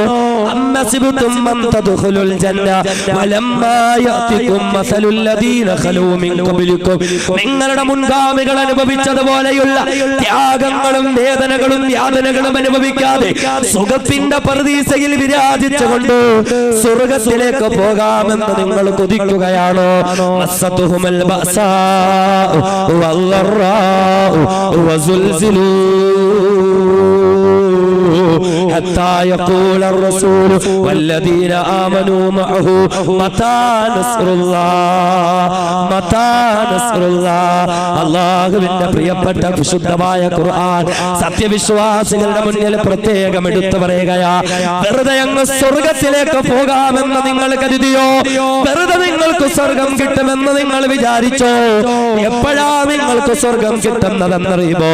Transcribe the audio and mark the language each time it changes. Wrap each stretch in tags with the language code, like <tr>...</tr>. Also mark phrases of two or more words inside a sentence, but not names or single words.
<ml>നിങ്ങളുടെ മുൻഗാമികൾ അനുഭവിച്ചതുപോലെയുള്ള ത്യാഗങ്ങളും വേദനകളും യാതനകളും അനുഭവിക്കാതെ സുഖത്തിന്റെ പർദീസയിൽ വിരാജിച്ചുകൊണ്ട് സ്വർഗത്തിലേക്ക് പോകാമെന്ന് നിങ്ങൾ കൊതിക്കുകയാണോ?</ml> <ar>مستهم البأساء والضراء وزلزلوا حتى يقول الرسول والذين آمنوا معه متى نصر الله متى نصر الله.</ar> <ml>അല്ലാഹുവിന്റെ പ്രിയപ്പെട്ട വിശുദ്ധമായ ഖുർആൻ സത്യവിശ്വാസികളുടെ മുന്നിൽ പ്രത്യേകം എടുത്തു പറയുകയാ, വെറുതെ അങ്ങ് സ്വർഗത്തിലേക്ക് പോകാമെന്ന് നിങ്ങൾ കരുതിയോ? വെറുതെ നിങ്ങൾ നിങ്ങൾക്ക് സ്വർഗം കിട്ടുമെന്ന് നിങ്ങൾ വിചാരിച്ചോ? എപ്പോഴാ നിങ്ങൾക്ക് സ്വർഗം കിട്ടുന്നതെന്നറിയുമോ?</ml>